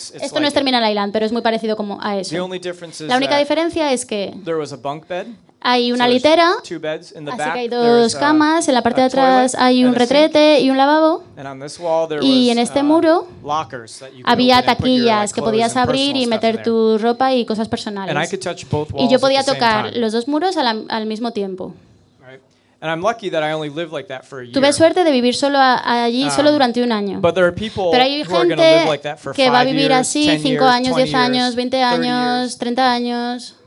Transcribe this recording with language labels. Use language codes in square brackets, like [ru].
[es] Esto no es Terminal Island, pero es muy parecido como a eso. La única diferencia es que hay una litera, así que hay dos camas. En la parte de atrás hay un retrete y un lavabo. Y en este muro había taquillas que podías abrir y meter tu ropa y cosas personales. Y yo podía tocar los dos muros al mismo tiempo. [en] And I'm lucky that I only live like that for a year. [es] Tuve suerte de vivir solo allí solo durante un año. [en] But there are people who are going to live like that for 5 years, 10 years, 20 years, 30 years. [es] Pero hay gente que va a vivir así 5 años, 10 años, 20 años, 30 años.